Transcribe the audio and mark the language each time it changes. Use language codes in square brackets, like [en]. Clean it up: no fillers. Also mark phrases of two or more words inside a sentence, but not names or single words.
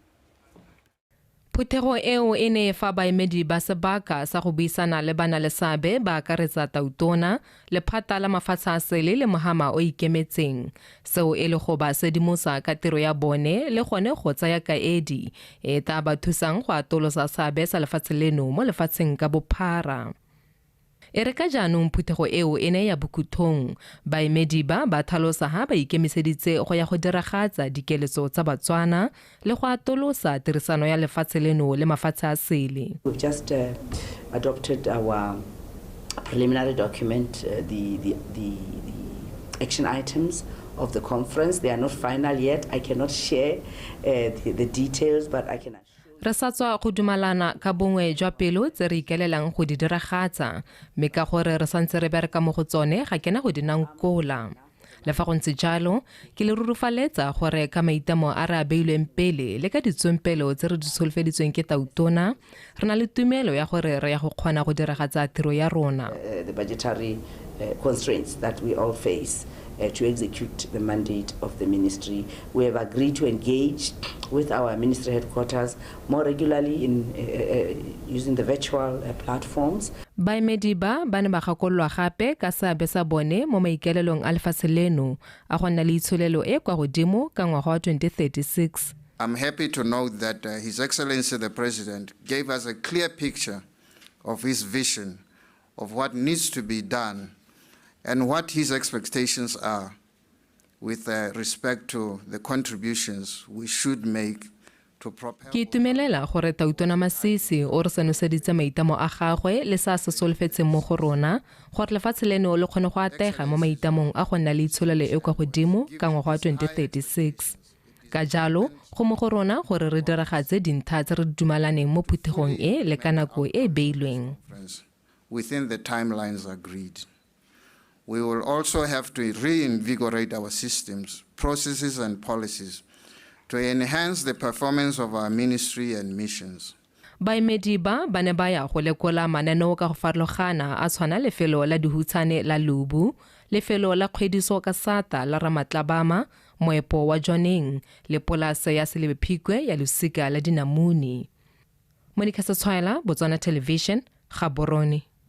[tn] Phuthego eo e ne fa baemedi ba sebaka sa go buisana le bana le seabe ba akaretsa tautona lephata la mafatshe a sele le mohama o ikemetseng seo e le go ba sedimosa ka tiro ya bone le gone go tsaya kaedi e tla ba thusang go atolosa seabe sa lefatshe leno mo lefatsheng ka bophara. E re ka jaanong phuthego eo e ne ya bokuthong baemedi ba tlhalosa ha ba ikemiseditse go ya go diragatsa dikeletso tsa Batswana le go atolosa tirisano ya lefatshe leno le mafatshe a sele. [en] We've just adopted our preliminary document, the action items of the conference. They are not final yet. I cannot share the details, but I can. [tn] Re sa tswa go dumalana ka bongwe jwa pelo tse re ikelelang go di diragatsa mme ka gore re santse re bereka mo go tsone ga kena go dinangkola. Le fa go ntse jalo ke le rurufaletsa gore ka maitamo a re a beilweng pele le ka ditswempelo tse re di solofeditsweng ke tautona re na le tumelo ya gore re ya go kgona go diragatsa tiro ya rona. [en] The budgetary constraints that we all face to execute the mandate of the ministry. We have agreed to engage with our ministry headquarters more regularly in using the virtual platforms. [tn] Baemedi ba ne ba gakololwa gape ka seabe sa bone mo maikelelong a lefatshe leno a go nna le itsholelo e kwa godimo ka ngwaga wa 2036. [en] I'm happy to note that His Excellency the President gave us a clear picture of his vision of what needs to be done and what his expectations are with respect to the contributions we should make to propel. [tn] Ke itumelela gore tautona Masisi o re senoseditse maitamo a gagwe le sa se solofetseng mo go rona gore lefatshe leno le kgone go atega mo maitamong a go nna le itsholelo e kwa godimo ka ngwaga wa 2036. Ka jalo go mo go rona gore re diragatse dintlha tse re dumalaneng mo phuthegong e le ka nako e beilweng. [en] Within the timelines agreed. We will also have to reinvigorate our systems, processes and policies to enhance the performance of our ministry and missions. [tn] Baemedi ba ne ba ya go lekola mananeo ka go farologana a tshwana lefelo la dihutsane la Lubu, lefelo la kgwediso ka Sata la Ramatlabama, moepo wa Joneng le polase ya Selebephikwe ya Lusika la Dinamuni. Monica Setswaela, Botswana Television, Gaborone.